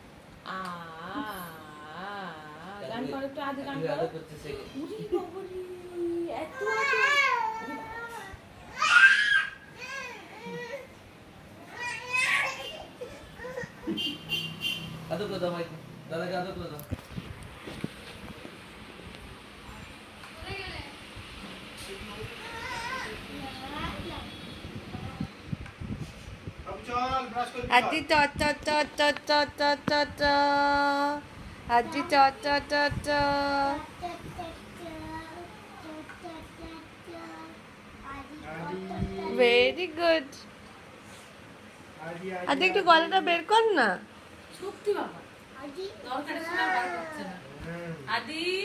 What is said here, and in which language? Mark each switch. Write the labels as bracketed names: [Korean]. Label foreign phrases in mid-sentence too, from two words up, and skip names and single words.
[Bangla] গান করো একটু, আদি গান করো। আদর করছে সে। উরি বাবারে, এত আদর করে দাও ভাইকে, দাদাকে আদর করে দাও। আদি চ চ চ চ চ চ চ চ আদি চ চ চ চ। [English] very good. [Bangla] আদি একটু গলাটা বের কর না। সত্যি বাবা, দরকারের সময় বার করছে না। আদি